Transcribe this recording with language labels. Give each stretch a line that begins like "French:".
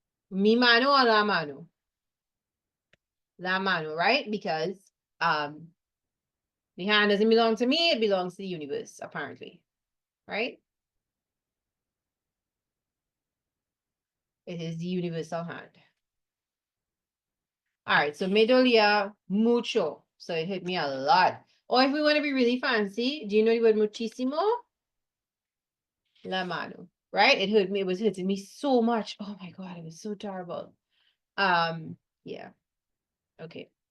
Spanish: Mi mano or la mano? La mano, right?
English: Because the hand doesn't belong to me, it belongs to the universe, apparently. Right? It is the universal hand. All right, so
Spanish: me dolía mucho.
English: So it hit me a lot. Or if we want to be really fancy, do you know the word muchísimo?
Spanish: La mano,
English: right? It was hitting me so much. Oh my God, it was so terrible. Yeah, okay.